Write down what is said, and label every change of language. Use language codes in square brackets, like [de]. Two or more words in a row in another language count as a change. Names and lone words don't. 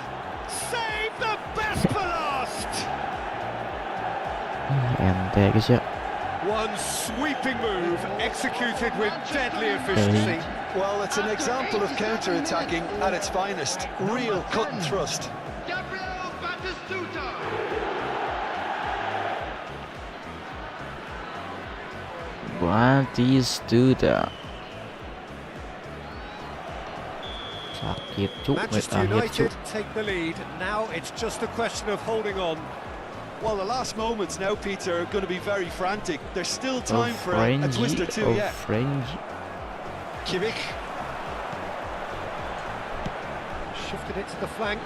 [en] Save the best for last. [id] Ente guys ya. [en] One sweeping move executed with deadly efficiency. Well, it's an example of counter-attacking at its finest. Real cut and thrust. Gabriel Batistuta. Batistuta. [id] Sakit cuk menit [en] Manchester [id] akhir cuk. [en] United take the lead. Now it's just a question of holding on. Well, the last moments now, Peter, are going to be very frantic. There's still time for a twist or two yet. Kimmich. Shifted it to the flank.